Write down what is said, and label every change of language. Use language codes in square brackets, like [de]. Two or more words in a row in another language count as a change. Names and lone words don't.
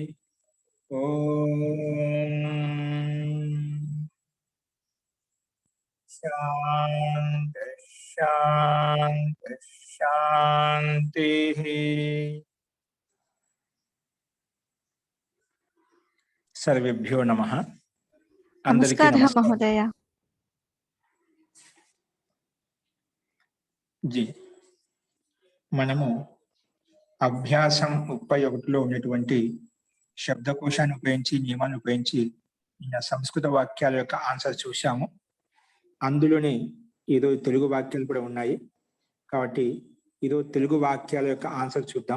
[sa] ओम शांति शांति शांति। सर्वेभ्यो नमः। [te] अंदरिकी नमस्कार नमस्कार महोदय। जी, మనము అభ్యాసం 31లో ఉన్నటువంటి శబ్దకోశాన్ని ఉపయోగించి నియమాన్ని ఉపయోగించి సంస్కృత వాక్యాల యొక్క ఆన్సర్ చూశాము. అందులోనే ఏదో తెలుగు వాక్యాలు కూడా ఉన్నాయి కాబట్టి ఏదో తెలుగు వాక్యాల యొక్క ఆన్సర్ చూద్దాం.